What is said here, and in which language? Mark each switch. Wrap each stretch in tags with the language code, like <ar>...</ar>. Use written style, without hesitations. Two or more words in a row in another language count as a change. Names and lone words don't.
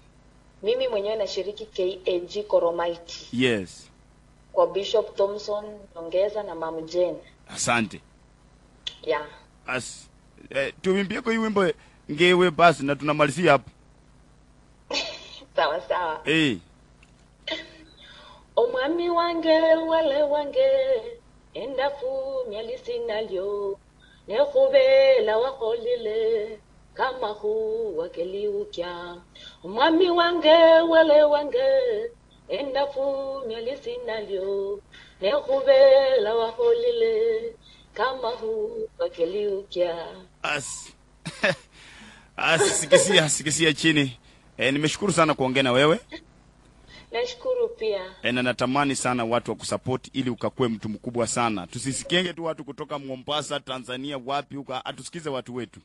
<sw>Mimi mwenyewe nashiriki KAG Koromaiti.</sw> <en>Yes.</en> <sw>Kwa Bishop Thompson Ongeza na Mama Jane. Asante.</sw> <en>Yeah.</en> <sw>Tuimbie kwa hii wimbo ngewe basi na tunamalizia hapo. Sawa sawa.</sw> <luy>Omwami wange wale wange endafu myalisinalyo nekhubela wakholile kama wakeliukya. Omwami wange wale wange endafu myalisinalyo nekhubela wakholile kama wakeliukya.</luy> <sw>Sikisia chini. Nimeshukuru sana kuongea na wewe. Nashukuru pia. Na natamani sana watu wa kusupport ili ukakue mtu mkubwa sana. Tusisikienge tu watu kutoka Mombasa, Tanzania, wapi huko, atusikize watu wetu.</sw>